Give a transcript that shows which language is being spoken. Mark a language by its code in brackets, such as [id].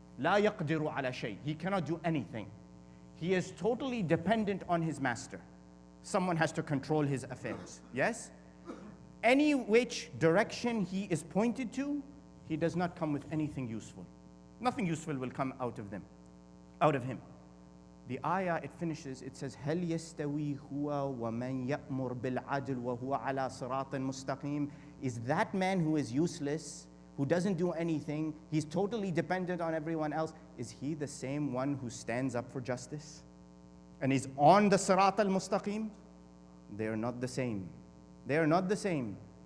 [ar] لَا يَقْدِرُ عَلَى شَيْءٍ. [en] He cannot do anything. He is totally dependent on his master. Someone has to control his affairs, yes? Any which direction he is pointed to, he does not come with anything useful. Nothing useful will come out of him. The ayah, it finishes, it says, [ar] هَلْ يَسْتَوِي هُوَ وَمَنْ يَأْمُرْ بِالْعَدْلِ وَهُوَ عَلَى صِرَاطٍ مُسْتَقِيمٍ. [en] Is that man who is useless, who doesn't do anything, he's totally dependent on everyone else, is he the same one who stands up for justice and is on the Sirat al-Mustaqim? They are not the same. They are not the same.